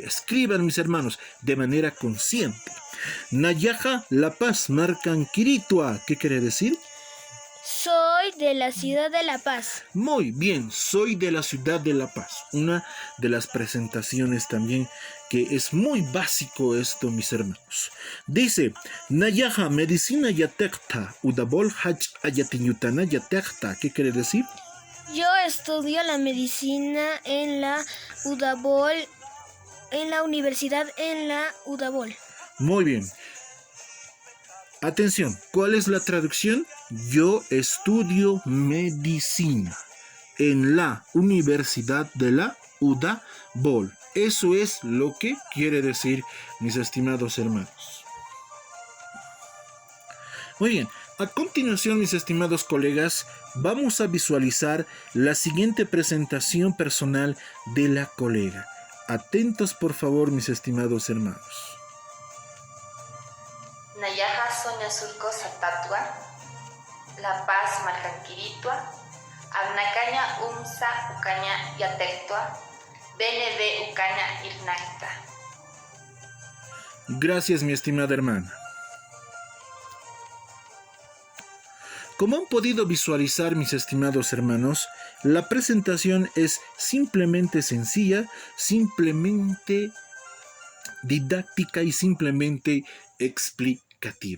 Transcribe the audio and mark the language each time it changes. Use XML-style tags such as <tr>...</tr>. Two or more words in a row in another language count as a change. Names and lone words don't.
<es>Escriban, mis hermanos, de manera consciente.</es> <ay>Nayaja La Paz, Marcanquiritua.</ay> <es>¿Qué quiere decir? Soy de la ciudad de La Paz. Muy bien, soy de la ciudad de La Paz. Una de las presentaciones también que es muy básico esto, mis hermanos. Dice:</es> <ay>Nayaja medicina yatekta, udabol hach ayatinyutana yatekta.</ay> <es>¿Qué quiere decir? Yo estudio la medicina en la Udabol, en la universidad en la Udabol. Muy bien. Atención, ¿cuál es la traducción? Yo estudio medicina en la Universidad de la Udabol. Eso es lo que quiere decir, mis estimados hermanos. Muy bien, a continuación, mis estimados colegas, vamos a visualizar la siguiente presentación personal de la colega. Atentos, por favor, mis estimados hermanos.</es> <ay>Nayaja Soña Surco Satatua, La Paz Marcanquiritua, Abnacaña Umsa Ucaña Yatectua, BNB Ucaña Irnacta.</ay> <es>Gracias, mi estimada hermana. Como han podido visualizar, mis estimados hermanos, la presentación es simplemente sencilla, simplemente didáctica y simplemente explicativa.</es>